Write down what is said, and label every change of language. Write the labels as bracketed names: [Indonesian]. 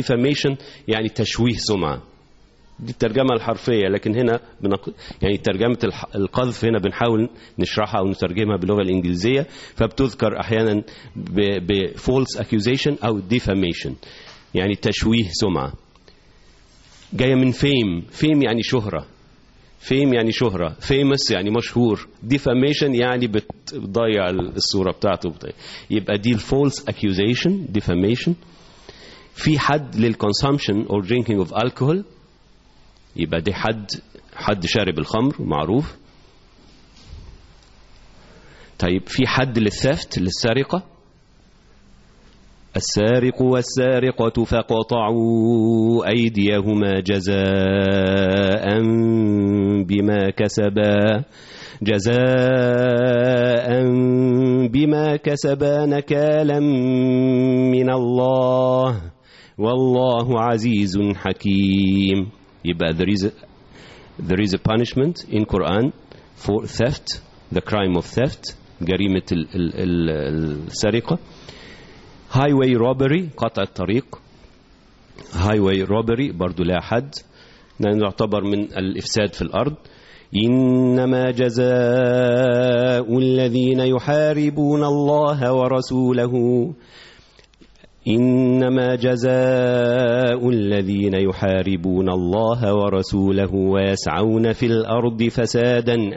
[Arabic] defamation يعني تشويه سمعة. دي الترجمة الحرفية, لكن هنا يعني ترجمة القذف هنا بنحاول نشرحها ونترجمها باللغة الإنجليزية, فبتذكر أحيانا ب [English] false accusation [Arabic] أو defamation يعني تشويه سمعة. جاية من fame. fame يعني شهرة. fame يعني شهرة. famous يعني مشهور. defamation يعني بتضيع الصورة بتاعته. يبقى دي false accusation, defamation. في حد لل [English] consumption or drinking of alcohol, [Arabic] يبقى دي حد شارب الخمر معروف. طيب في حد للثفت, للسرقة. السارق والسارقة فقطعوا أيديهما جزاء بما كسبا, جزاء بما كسبا نكالا من الله والله عزيز حكيم. [English] يبقى there is a punishment in Quran for theft, the crime of theft, [Arabic] جريمة السرقة. [English] Highway robbery, [Arabic] قطع الطريق. Highway robbery برضو لا حد, نعتبر من الإفساد في الأرض. إنما جزاء الذين يحاربون الله ورسوله, إنما جزاء الذين يحاربون الله ورسوله ويسعون في الأرض فسادا